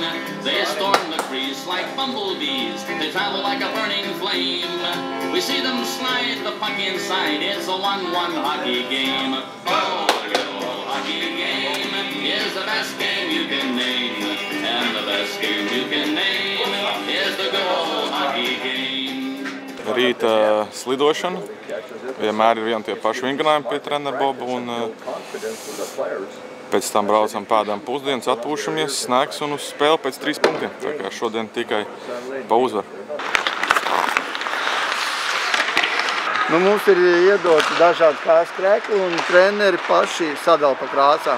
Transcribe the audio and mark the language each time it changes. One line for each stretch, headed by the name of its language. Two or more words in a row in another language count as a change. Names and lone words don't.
English: They storm the crease like bumblebees. They travel like a burning flame. We see them slide the puck inside. It's a 1-1 hockey game. Oh, the good old hockey game is the best game you can name. And the best game you can name is the good old hockey game.
Latvian: Rīta slidošana. Vienmēr ir vien tie paši vingrinājumi pie trenera Boba. Un pēc tam braucam pēdām pusdienas, atpūšamies, snēks un uz spēli pēc 3 punktiem. Tā kā šodien tikai pa uzvaru. Mums ir iedoti dažādi krāsu krēkli un treneri paši sadala pa krāsām.